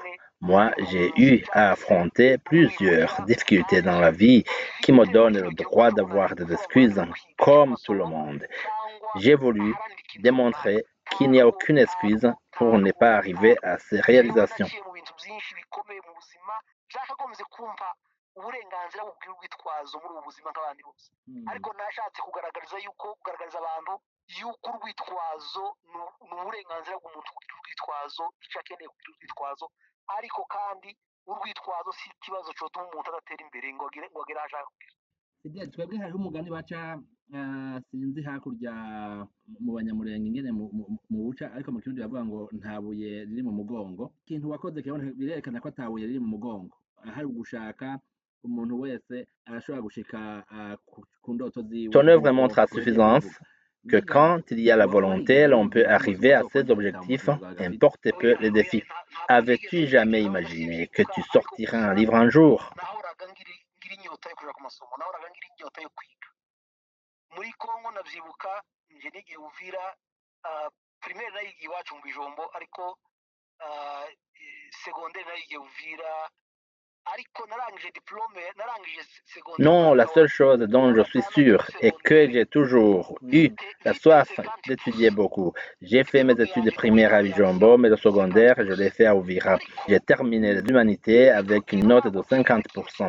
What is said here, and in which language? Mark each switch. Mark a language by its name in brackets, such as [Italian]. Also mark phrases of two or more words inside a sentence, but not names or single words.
[French] Moi, j'ai eu à affronter plusieurs difficultés dans la vie qui me donnent le droit d'avoir des excuses comme tout le monde. J'ai voulu démontrer qu'il n'y a aucune excuse pour ne pas arriver à ces réalisations. [Rundi] uburenganzira bw'urwitwazo muri ubu buzima nk'abandi bose ariko nashatse kugaragariza abantu yuko urwitwazo ni uburenganzira bw'umuntu kugira urwitwazo icyo akeneye kugira urwitwazo ariko kandi urwitwazo si ikibazo cyotuma umuntu adatera imbere ngo agere aho ashaka kugera. twebwe hariho umugani baca sinzi hakurya mu banyamurenge ingene mu buca ariko mu kirundi bavuga ngo nta buye riri mu mugongo ikintu wakoze birerekana ko ata buye riri mu mugongo hari ugushaka umuntu wese arashobora gushika ku ndoto ziwe. [French] Ton œuvre montre à suffisance que quand il y a la volonté, l'on peut arriver à ses objectifs, importe peu les défis. Avais-tu jamais imaginé que tu sortirais un livre un jour? [Rundi] muri Kongo navyibuka nje nigiye Uvira primaire nayigiye iwacu mu Bijombo ariko secondaire nayigiye Uvira. [French] Non, la seule chose dont je suis sûr est que j'ai toujours eu la soif d'étudier beaucoup. J'ai fait mes études primaires à Bijombo, mais le secondaire, je l'ai fait à Uvira. J'ai terminé les humanités avec une note de 50%.